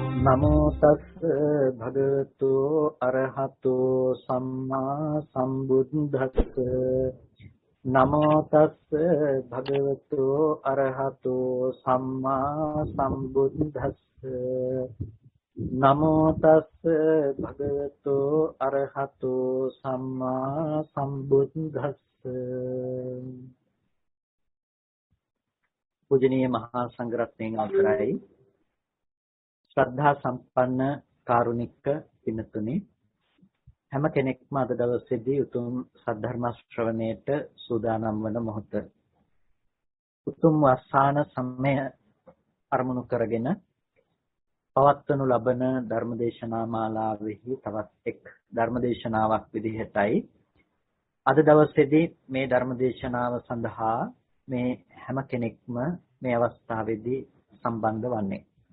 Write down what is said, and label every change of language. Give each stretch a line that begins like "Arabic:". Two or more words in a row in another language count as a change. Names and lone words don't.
Pali: නමෝ තස්ස භගවතු අරහතෝ සම්මා සම්බුද්දස්ස නමෝ තස්ස භගවතු අරහතෝ සම්මා සම්බුද්දස්ස නමෝ තස්ස භගවතු අරහතෝ සම්මා සම්බුද්දස්ස
Sinhala: පූජනීය මහා සංඝරත්නයන් අවසරයි ශ්‍රද්ධා සම්පන්න කාරුණික පින්තුනි හැම කෙනෙක්ම අද දවසේදී උතුම් සද්ධර්ම ශ්‍රවණයට සූදානම් වන මොහොත උතුම් වස්සාන සමය අරමුණු කරගෙන පවත්වනු ලබන ධර්මදේශනා මාලාවෙහි තවත් එක් ධර්මදේශනාවක් විදිහටයි අද දවසේදී මේ ධර්මදේශනාව සඳහා මේ හැම කෙනෙක්ම මේ අවස්ථාවේදී සම්බන්ධ වන්නේ